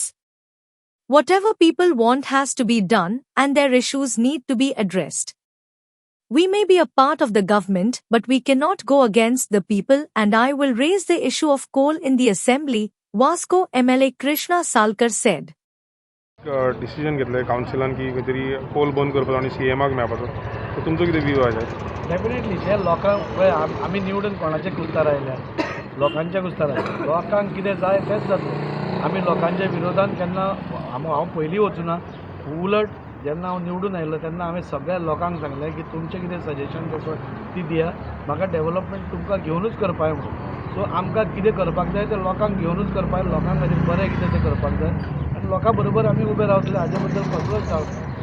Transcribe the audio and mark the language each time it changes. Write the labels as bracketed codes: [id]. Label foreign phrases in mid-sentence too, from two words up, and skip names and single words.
[en] Whatever people want has to be done and their issues need to be addressed. We may be a part of the government, but we cannot go against the people, and I will raise the issue of coal in the assembly, Vasco MLA Krishna Salkar said. [kok] डिसिजन घेतलं काउन्सिलान की काहीतरी पोल बंद करपाचो आणि सीएमाक मेळपाचो तर तुमचो कितें व्यू आसा डेफिनेटली जे लोकांक पळय आमी निवडून कोणाचे कुस्तार आयल्या लोकांच्या कुस्तार आयल्या लोकांक कितें जाय तेंच जातलें आमी लोकांच्या विरोधान केन्ना हांव पयलीं वचूना उलट जेन्ना हांव निवडून आयलो तेन्ना हांवें सगळ्या लोकांक सांगलें की तुमचें कितें सजेशन ती दिया म्हाका डेव्हलपमेंट तुमकां घेवनूच करपाक म्हणून सो आमकां कितें करपाक जाय तें लोकांक घेवनूच करपाक लोकां खातीर बरें कितें तें करपाक जाय आनी लोकां बरोबर आमी उबे रावतले हाजे बद्दल कसलोच डावट ना